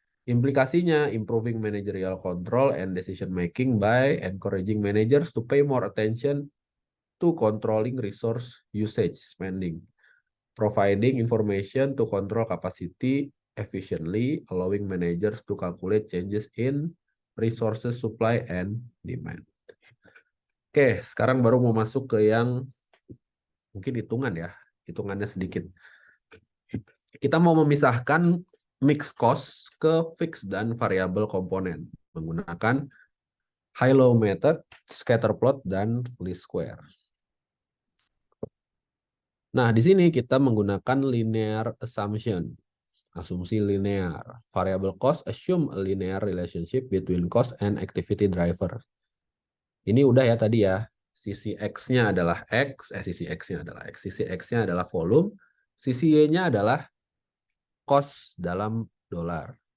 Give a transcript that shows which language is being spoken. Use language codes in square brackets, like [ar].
[en] Implikasinya, improving managerial control and decision making by encouraging managers to pay more attention to controlling resource usage spending, providing information to control capacity efficiently, allowing managers to calculate changes in resources supply and demand. [id] Oke, sekarang baru mau masuk ke yang mungkin hitungan ya, hitungannya sedikit. Kita mau memisahkan mixed cost ke fixed dan variable komponen menggunakan high-low method, scatter plot, dan least square. Nah, di sini kita menggunakan [en] linear assumption. [id] Asumsi linear. [en] Variable cost assume a linear relationship between cost and activity driver. [id] Ini udah ya tadi ya. Sisi X-nya adalah X, sisi X-nya adalah X. Sisi X-nya adalah volume, sisi Y-nya adalah cost dalam dolar.